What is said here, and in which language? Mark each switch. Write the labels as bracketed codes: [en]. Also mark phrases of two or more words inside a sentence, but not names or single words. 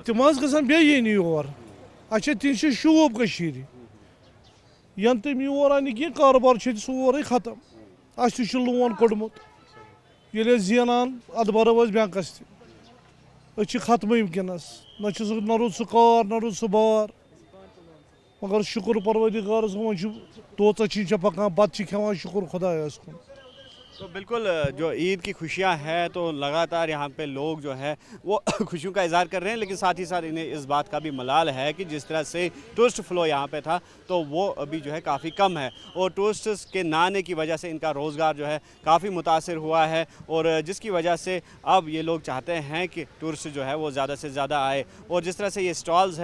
[ks] تِم حظ گژھن بیٚیہِ یِنۍ یور اَسہِ چھِ تِہنٛدِ چھِ شوٗب کٔشیٖرِ ینہٕ تِم یور اَنہِ کینٛہہ کارٕبار چھُ ییٚتہِ سورُے ختم اَسہِ تہِ چھُ لون کوٚڑمُت ییٚلہِ أسۍ زینان اَدٕ بَرو أسۍ بٮ۪نٛکَس تہِ أسۍ چھِ ختمٕے وٕنکٮ۪نَس نہ روٗد سُہ کار نہ روٗد سُہ بار مگر شُکُر پروردِگارَس کُن وۄنۍ چھُ توژَہ چھِ پَکان بَتہٕ چھِ کھٮ۪وان شُکُر خۄدایَس کُن [ur] تو بالکل جو عید کی خوشیاں ہیں تو لگاتار یہاں پہ لوگ جو ہے وہ خوشیوں کا اظہار کر رہے ہیں لیکن ساتھ ہی ساتھ انہیں اس بات کا بھی ملال ہے کہ جس طرح سے [en] tourist flow [ur] یہاں پہ تھا تو وہ ابھی جو ہے کافی کم ہے اور ٹورسٹس کے نہ آنے کی وجہ سے ان کا روزگار جو ہے کافی متاثر ہوا ہے اور جس کی وجہ سے اب یہ لوگ چاہتے ہیں کہ ٹورسٹ جو ہے وہ زیادہ سے زیادہ آئے اور جس طرح سے یہ سٹالز